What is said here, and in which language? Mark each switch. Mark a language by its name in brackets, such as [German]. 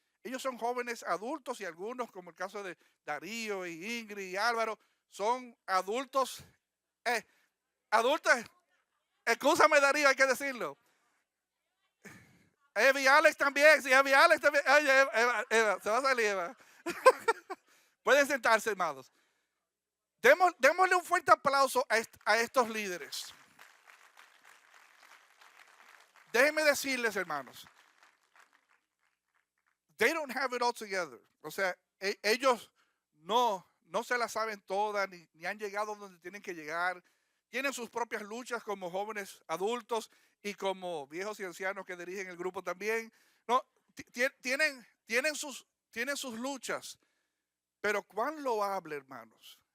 [Spanish] Ellos son jóvenes adultos y algunos, como el caso de Darío y Ingrid y Álvaro, son adultos, adultos, excúsame Darío, hay que decirlo. Eva y Alex también, sí, Eva y Alex también. Oye, Eva, se va a salir Eva. Pueden sentarse, hermanos. Démosle un fuerte aplauso a estos líderes. Déjenme decirles, hermanos, [English] they don't have it all together. [Spanish] O sea, ellos no se la saben todas, ni han llegado donde tienen que llegar. Tienen sus propias luchas como jóvenes adultos y como viejos y ancianos que dirigen el grupo también. No, tienen sus luchas, pero cuán loable, hermanos,